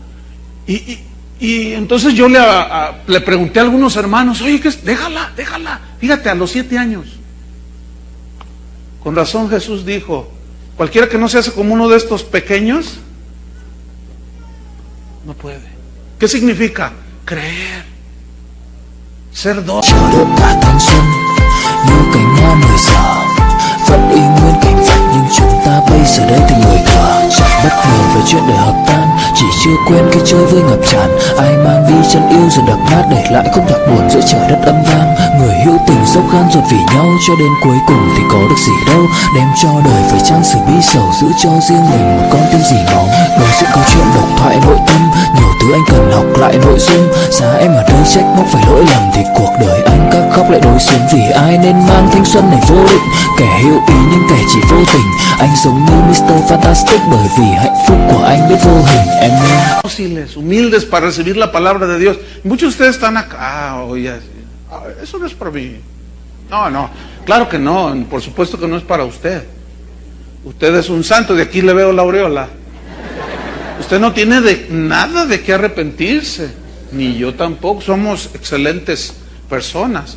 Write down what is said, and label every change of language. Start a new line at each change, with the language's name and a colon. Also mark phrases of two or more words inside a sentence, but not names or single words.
Spanish: Y entonces yo le pregunté a algunos hermanos, oye, déjala. Fíjate, a los 7 años. Con razón Jesús dijo, cualquiera que no se hace como uno de estos pequeños, no puede. ¿Qué significa? Creer. Ser dócil.
Vietnamese: Cả thanh xuân như cành hoa 10 giờ vẫn y nguyên cảnh vật, nhưng chúng ta bây giờ đây thành người thừa. Chẳng bất ngờ về chuyện đời hợp tan, chỉ chưa quen cái chơi với ngập tràn. Ai mang đi chân yêu rồi đập nát, để lại không thật buồn giữa trời đất âm vang. Người hữu tình dốc gan ruột vì nhau, cho đến cuối cùng thì có được gì đâu. Đem cho đời phải chăng sự bi sầu, giữ cho riêng mình một con tim dì máu. Đối diện câu chuyện độc thoại nội tâm, nhiều thứ anh cần học lại nội dung. Giá em ở đây trách móc phải lỗi lầm, thì cuộc đời anh các khóc lại đối xứng. Vì ai nên mang thanh xuân này vô định, kẻ hữu ý nhưng kẻ chỉ vô tình. Anh giống như Mr. Fantastic, bởi vì hạnh phúc của anh biết vô hình, em nghe.
Spanish: Dóciles, humildes para recibir la palabra de Dios. Muchos de ustedes están acá, oye, eso no es para mí. No, claro que no, por supuesto que no es para usted. Usted es un santo, de aquí le veo la aureola. Usted no tiene nada de qué arrepentirse, ni yo tampoco, somos excelentes personas.